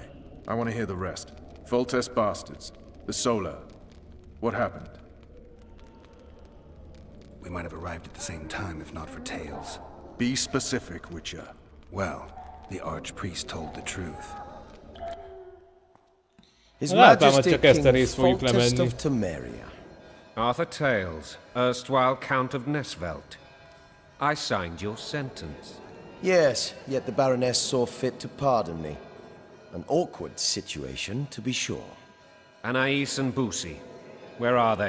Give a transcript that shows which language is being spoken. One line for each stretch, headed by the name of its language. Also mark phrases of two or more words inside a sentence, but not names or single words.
English: I want to hear the rest. Foltest bastards. The Solar. What happened? We might have arrived at the same time if not for tales. Be specific, Witcher. Well, the Archpriest told the truth. His
Hungarian: Láttam, hogy
English: Majesty
Hungarian: csak ezt a
English: King
Hungarian: részt fogjuk
English: Foltest
Hungarian: lemenni.
English: of Temeria. Arthur Tales, erstwhile Count of Nesvelt. I signed your sentence. Yes, yet the Baroness saw fit to pardon me. An awkward situation, to be sure. Anais and Boosie, where are they?